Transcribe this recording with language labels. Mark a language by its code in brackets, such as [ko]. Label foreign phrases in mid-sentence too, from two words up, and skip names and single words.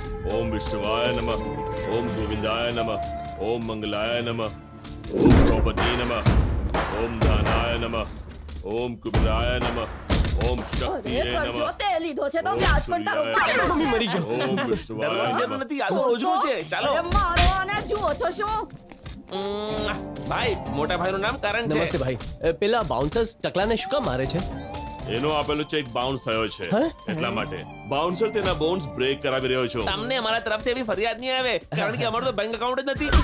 [sa] ओम विष्णुवाय नमः, ओम गोविंदाय नमः, ओम मंगलाय नमः, ओम द्रौपदी नमः, ओम दानाय नमः, ओम कुबेराय नमः, ओम शक्तिये नमः, [gu] તે લીધો છે તો વ્યાજ પણ તારું પાડું છે. મરી ગયો. [sa] ओम विष्णुवाय [gu] જરૂર [sa] नमः। [gu] નથી, આ તો રોજનું છે. ચાલો અરે મારો અને જુઓ છો શું? ભાઈ, મોટા ભાઈનું નામ કરણ છે. નમસ્તે ભાઈ. પેલા બાઉન્સર્સ ટકલાને શું કામ મારે છે? એનો આપેલું [en] cheque bounce [gu] થયો છે એટલા માટે બાઉન્સર તેના [en] bonds break [gu] કરાવી રહ્યો છો. તમને અમારા તરફથી એવી ફરિયાદ નહીં આવે, કારણ કે અમારું તો [en] bank account [gu] જ નથી.